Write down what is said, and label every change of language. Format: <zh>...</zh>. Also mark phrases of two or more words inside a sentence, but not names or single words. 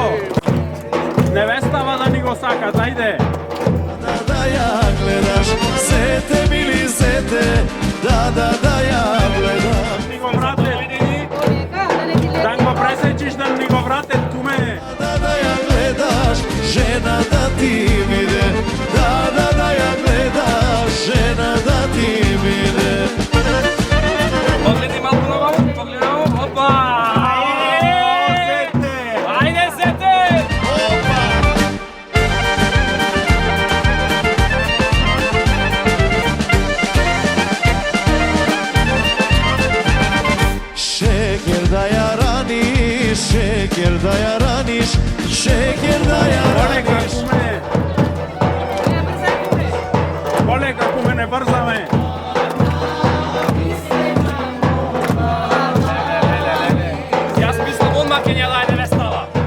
<mk>Невестава да ни го сакат, ајде. Да ја гледаш, зете мили зете, да ја гледам. Ни го врате. Да го пресечиш, да ни го врате куме. Да ја гледаш, жена да ти виде, да ја гледаш, жена да ти виде. Погледни малку наваму, погледнемо, опа! Ајде, сете! Шекер да ја раниш, шекер да ја раниш, шекер да ја Полека, раниш. куме. Полека, куме, не брзаме. Јас мислам одма ќе ја даде невестава.</mk>